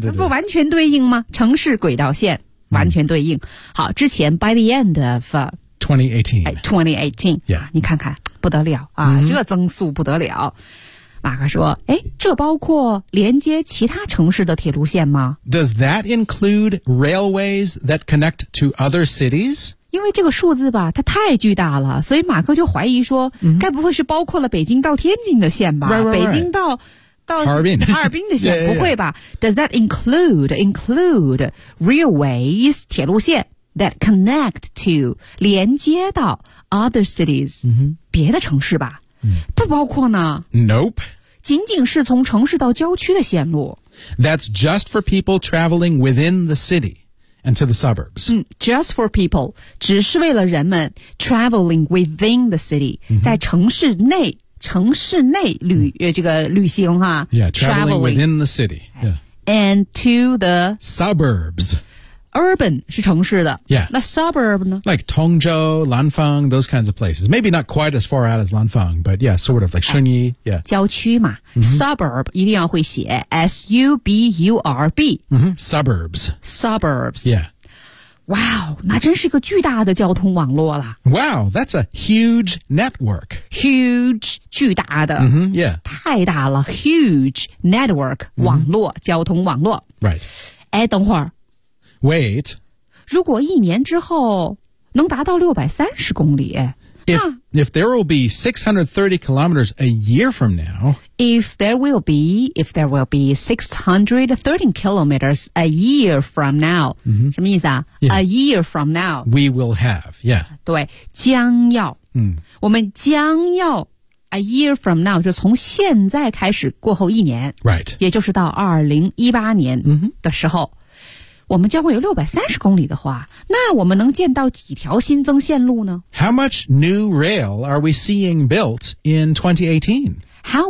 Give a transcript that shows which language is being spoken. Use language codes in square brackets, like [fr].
[zh] 不完全对应吗城市轨道线完全对应。 [en] Mm. [zh] 好之前 [en] by the end of 2018. Yeah. [zh] 你看看不得了啊、mm-hmm. 这增速不得了。马克说诶这包括连接其他城市的铁路线吗 [en] Does that include railways that connect to other cities? [zh] 因为这个数字吧它太巨大了所以马克就怀疑说、 mm-hmm. 该不会是包括了北京到天津的线吧 [en] right. [zh] 北京到哈尔滨的线 [en] yeah. [zh] 不会吧 [en] Does that include railways, [zh] 铁路线 [en] that connect to, [zh] 连接到 [en] other cities,、 mm-hmm. [zh] 别的城市吧不包括呢 [en] Nope. [zh] 仅仅是从城市到郊区的线路。 [en] That's just for people traveling within the city and to the suburbs.、嗯、just for people, [zh] 只是为了人们 [en] traveling within the city,、 mm-hmm. [zh] 在城市内旅、mm-hmm. 这个旅行哈。 [en] Yeah, traveling within the city.、Yeah. And to the suburbs. [zh] urban 是城市的 [en] Yeah. [zh] 那 suburb 呢 [en] Like Tongzhou, Lanfang, those kinds of places. Maybe not quite as far out as Lanfang, but yeah, sort of like Shunyi. Yeah. [zh] 郊区嘛、mm-hmm. Suburb 一定要会写 S-U-B-U-R-B、 [en] mm-hmm. Suburbs. Suburbs. Yeah. Wow, [zh] 那真是个巨大的交通网络了。 [en] Wow, that's a huge network. Huge, [zh] 巨大的。 [en] Mm-hmm, yeah. [zh] 太大了 [en] huge network,、 [zh] mm-hmm. 网络交通网络。 [en] Right. [zh] 哎等会儿。 [en] Wait. [zh] 如果一年之后能达到630公里。 [en] If there will be 630 kilometers a year from now. If there will be 630 kilometers a year from now.、 Mm-hmm. [zh] 什么意思啊、 [en] yeah. A year from now. We will have, yeah. [zh] 对将要、 mm. 我们将要 [en] a year from now, [zh] 就从现在开始过后一年。 [en] Right. [zh] 也就是到2018年的时候。 Mm-hmm. 我们将会有630公里的话，那我们能建到几条新增线路呢 [en] ?How much new rail are we seeing built in 2018?How